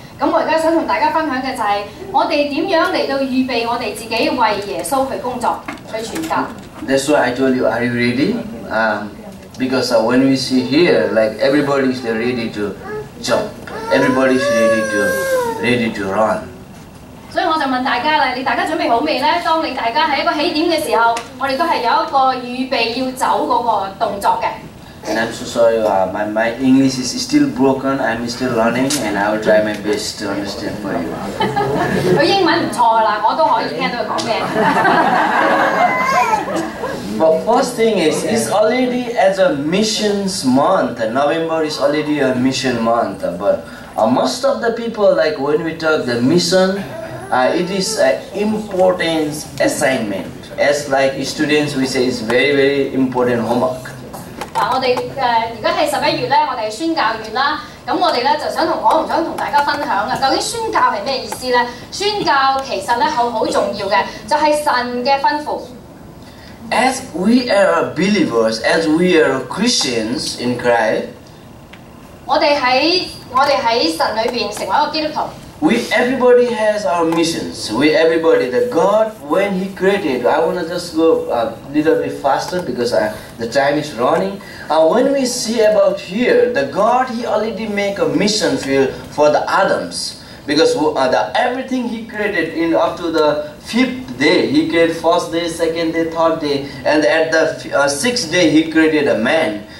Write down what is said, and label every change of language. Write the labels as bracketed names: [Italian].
[Cantonese] 咁我而家想同大家分享嘅就係我哋點樣嚟到預備我哋自己為耶穌去工作去傳教。 [English] That's why I told you, are you ready? Because when we see here, like everybody is ready to jump, everybody is ready to run. [Cantonese] 所以我就問大家啦，大家準備好未呢？當大家喺一個起點嘅時候，我哋都係有一個預備要走嗰個動作嘅。 [English] And I'm so sorry, my English is still broken. I'm still learning, and I will try my best to understand for you. [Cantonese] 佢英文唔錯啦，我都可以聽到佢講咩。 [English] But first thing is, it's already as a missions month. November is already a mission month. But most of the people, like when we talk the mission, it is an important assignment. As like students, we say it's very important homework. [Cantonese] 我哋而家係11月咧，我哋係宣教月啦。咁我哋咧就想同大家分享啊，究竟宣教係咩意思咧？宣教其實咧好重要嘅，就係神嘅吩咐。 [English] As we are believers, as we are Christians in Christ, [Cantonese] 我哋喺神裏邊成為一個基督徒。 [English] everybody has our missions. Everybody, the God, when He created, I want to just go a little bit faster because the time is running. When we see about here, the God, He already make a mission field for the Adams. Because everything He created up to the 5th day, He created first day, second day, third day, and at the 6th day He created a man.